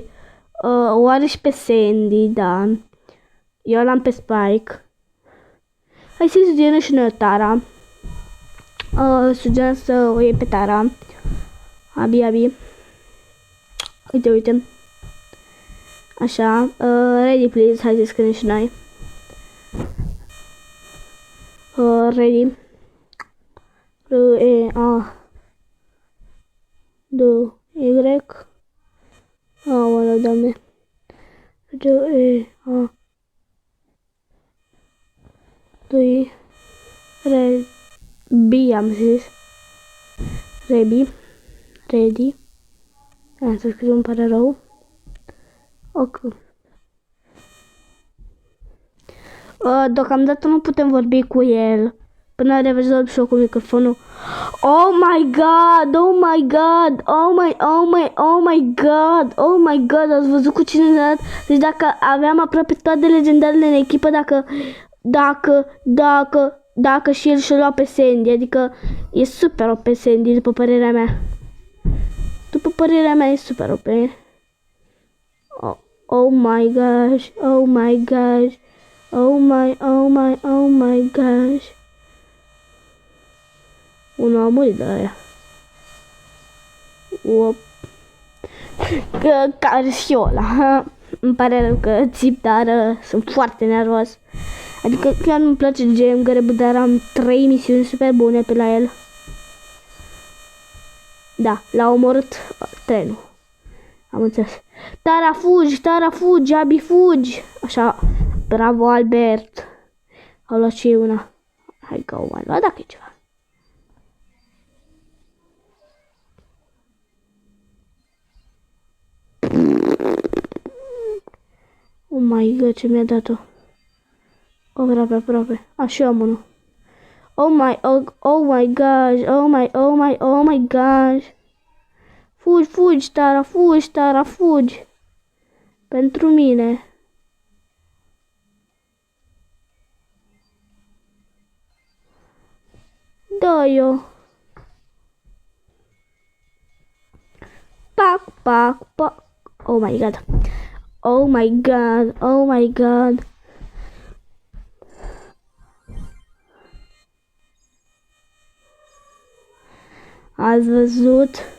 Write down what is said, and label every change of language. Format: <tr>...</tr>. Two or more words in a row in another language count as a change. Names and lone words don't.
<ro>O are și pe Sandy, da. Eu l-am pe Spike. Hai să-i studiem și noi Tara. Sugerăm să o iei pe Tara. Abi. Uite. Așa.</ro> <en>Ready please,</en> <ro>hai să scriem și noi. Ready. R-E-A-D-Y. Aoleu, doamne. R-E-A-D-Y. Rebi, am zis. Ready. Să scriu, îmi pare rău. Ok. Deocamdată nu putem vorbi cu el. Până rezolv și eu cu microfonul.</ro> <en>Oh my god, oh my god,</en> <ro>ați văzut cu cine ne-a dat? Deci dacă aveam aproape toate legendarele în echipă, dacă și el și-a luat pe Sandy, adică e super OP Sandy, după părerea mea. După părerea mea e super OP.</ro> <en>Oh my gosh. Oh my gosh.</en> <ro>Unul a murit de aia. Care și eu ăla. Îmi pare rău că țip, dar sunt foarte nervos. Adică chiar nu-mi place GM Grab, dar am 3 misiuni super bune pe la el. Da, l-a omorât trenul. Am înțeles. Tara fugi, Abi fugi. Așa, bravo Albert. Au luat și una. Hai că o mai luat dacă e ceva.</ro> <en>Oh my god,</en> <ro>ce mi-a dat-o. Aproape. Așa am unul.</ro> <en>Oh my gosh.</en> <ro>Fugi, Tara, fugi. Pentru mine. Da, eu. Pac.</ro> <en>Oh my god.</en> <ro>Ați văzut?</ro>